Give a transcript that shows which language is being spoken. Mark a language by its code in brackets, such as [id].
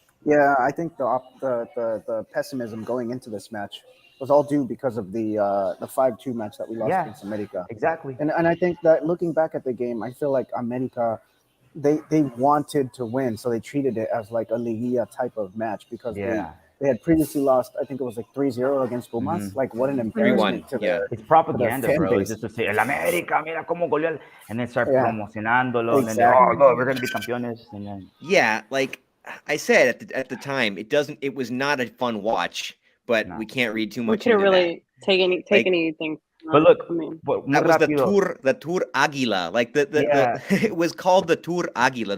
[en] Yeah, I think the pessimism going into this match was all due because of the 5-2 match that we lost against America. Exactly. And I think that looking back at the game, I feel like America, they wanted to win, so they treated it as like a Liguilla type of match because they had previously lost, I think it was like 3-0 against Pumas. Mm-hmm. Like, what an embarrassment to their It's propaganda, to bro. It's just to say, [es] El América, mira cómo goleó. [en] And then start [es] promocionándolo. [en] Exactly. And then, we're going to be campeones. And then... Yeah, like I said at the time, it was not a fun watch, but we can't read too much. We couldn't really take anything. But look, that was the Tour Águila. Like it was called the Tour Águila.